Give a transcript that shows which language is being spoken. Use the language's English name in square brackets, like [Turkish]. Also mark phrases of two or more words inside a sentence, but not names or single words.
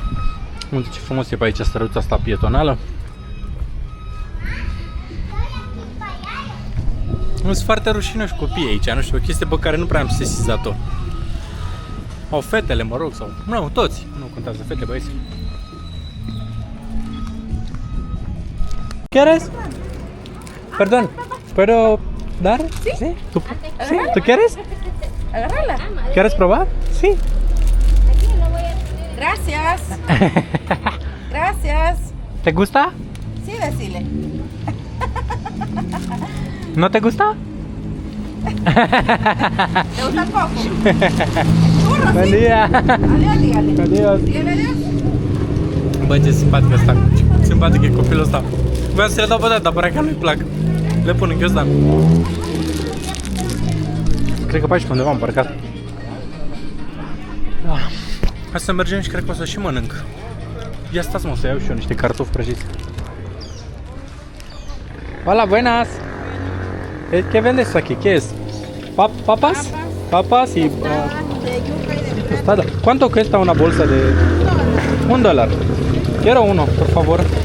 [Romanian] Uite ce frumos e pe aici străduța asta pietonală. Sunt foarte rușinoși copiii aici, nu știu, o chestie pe care nu prea am sesizat-o. Au fetele, mă rog, sau... Nu, toți. Nu contează, fete, băieți. [Spanish] ¿Quieres? Perdón, ¿puedo dar? Sí. ¿Tú quieres? Agarrala. ¿Quieres probar? Sí. Gracias. Gracias. ¿Te gusta? Sí, decile. ¿No te gusta? ¿Te gusta el coco? Buen día. Adiós, dígale. Adiós. Dígale adiós. [Romanian] Bă, ce simpatic ăsta. Simpatic e copilul ăsta. Vreau să le dau pe data, părea că nu-i plac. Le pun în ghiozdan. Cred că pe aici undeva am parcat. Da. Hai să mergem și cred că o să și mănânc. Ia stați, mă, să iau și eu niște cartofi prăjiți. [Spanish] Hola, buenas. ¿Qué vendes aquí? ¿Qué es? ¿Papas? Papas y... tostada. ¿Cuánto cuesta una bolsa de...? $1. Quiero uno, por favor.